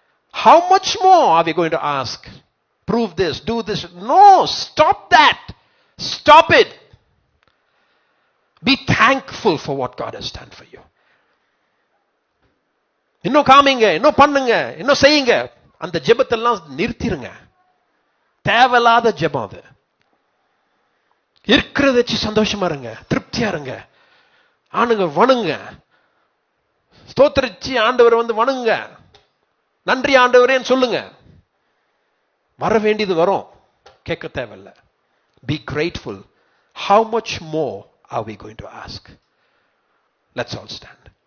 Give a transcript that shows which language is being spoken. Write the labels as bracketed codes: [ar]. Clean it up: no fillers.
[en] How much more are we going to ask? Prove this, do this. No, stop that. Stop it. Be thankful for what God has done for you. [ta] இன்னும் காமிங்க, இன்னும் பண்ணுங்க, இன்னும் செய்யுங்க. அந்த ஜெபத்தெல்லாம் நிறுத்திருங்க. தேவையில்லாத ஜெபம் அது. இருக்கிறத வச்சு சந்தோஷமா இருங்க, திருப்தியா இருங்க. ஆணுங்க வணங்க, ஸ்தோத்திரிச்சு ஆண்டவர் வணங்க, நன்றி ஆண்டவரேன்னு சொல்லுங்க. வர வேண்டியது வரும், கேட்க தேவையில்லை. [en] Be grateful. How much more are we going to ask? Let's all stand.